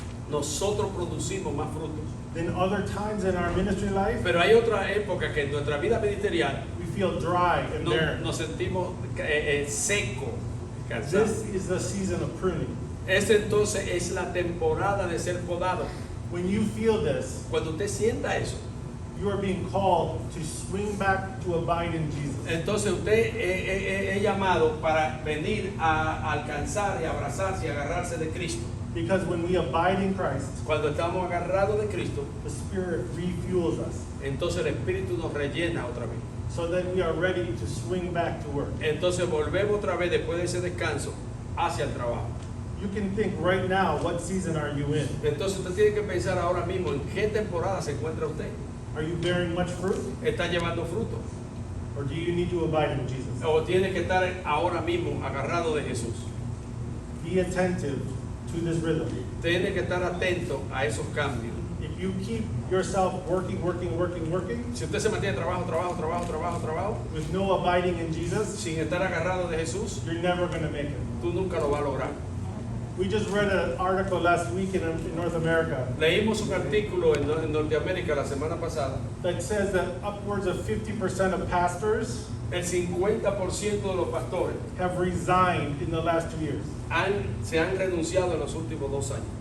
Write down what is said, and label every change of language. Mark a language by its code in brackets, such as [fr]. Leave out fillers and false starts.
[es] nosotros producimos más frutos. [en] Then other times in our ministry life, [es] Pero hay otra época que en nuestra vida ministerial [en] we feel dry and barren. [es] nos sentimos secos, cansados. [en] This is the season of pruning. [es] Esta entonces es la temporada de ser podado. [en] When you feel this, [es] Cuando usted sienta eso, [en] you are being called to swing back to abide in Jesus. [es] entonces usted es llamado para venir a alcanzar y abrazarse y agarrarse de Cristo. [en] Because when we abide in Christ, [es] Cuando estamos agarrados de Cristo, [en] the Spirit refuels us [es] entonces el Espíritu nos rellena otra vez. [en] so that we are ready to swing back to work. [es] Entonces volvemos otra vez después de ese descanso hacia el trabajo. [en] You can think right now, what season are you in? [es] Entonces usted tiene que pensar ahora mismo en qué temporada se encuentra usted. [en] Are you bearing much fruit? [es] ¿Está llevando fruto? [en] Or do you need to abide in Jesus? [es] ¿O tiene que estar ahora mismo agarrado de Jesús? [en] Be attentive to this rhythm. [es] Tiene que estar atento a esos cambios. [en] If you keep yourself working, [es] Si usted se mantiene trabajo [en] with no abiding in Jesus, [es] sin estar agarrado de Jesús, [en] you're never going to make it. [es] tú nunca lo vas a lograr. [en] We just read an article last week in North America [es] Leímos un artículo en Norteamérica la semana pasada. [en] that says that upwards of 50% of pastors [es] El 50% de los pastores [en] have resigned in the last 2 years. [es] se han renunciado en los últimos 2 años.